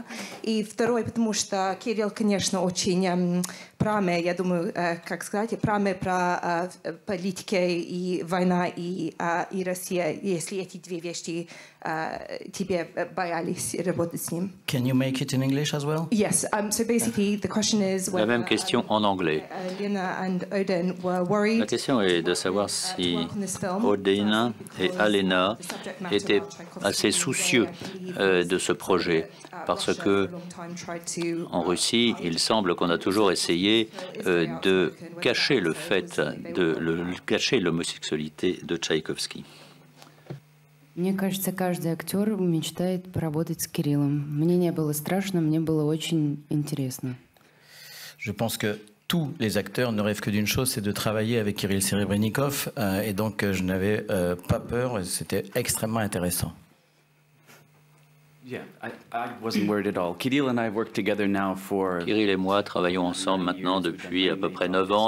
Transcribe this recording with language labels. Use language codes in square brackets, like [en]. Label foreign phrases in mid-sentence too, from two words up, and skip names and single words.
[ru] И второй, потому что Кирилл, конечно, очень прямый, я думаю, как сказать, прямый про политику и война и Россия, если эти две вещи тебе боялись работать с ним. [en] Can you make it in English as well? Yes. So basically, the question is. [fr] La même question en anglais. La question est de savoir si Odin et Alena étaient assez soucieux de ce projet, parce que en Russie, il semble qu'on a toujours essayé de cacher le fait cacher l'homosexualité de Tchaïkovski. [ru] Мне кажется, каждый актер мечтает поработать с Кириллом. Мне не было страшно, мне было очень интересно. [fr] Je pense que tous les acteurs ne rêvent que d'une chose, c'est de travailler avec Kirill Serebrennikov. Et donc, je n'avais pas peur. C'était extrêmement intéressant. Kirill et moi travaillons ensemble maintenant depuis à peu près 9 ans.